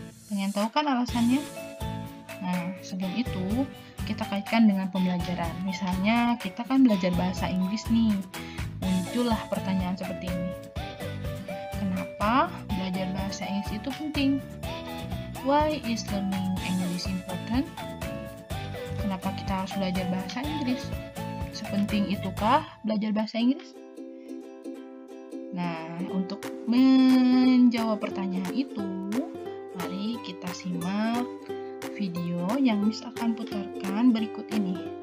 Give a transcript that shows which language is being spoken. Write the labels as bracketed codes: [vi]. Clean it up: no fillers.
[id] Pengen tahu kan alasannya? Nah, sebelum itu kita kaitkan dengan pembelajaran. Misalnya kita kan belajar bahasa Inggris nih. Muncullah pertanyaan seperti ini. Kenapa belajar bahasa Inggris itu penting? [en] Why is learning English important? [id] Kenapa kita harus belajar bahasa Inggris? Sepenting itukah belajar bahasa Inggris? Nah, untuk menjawab pertanyaan itu, mari kita simak video yang Miss akan putarkan berikut ini.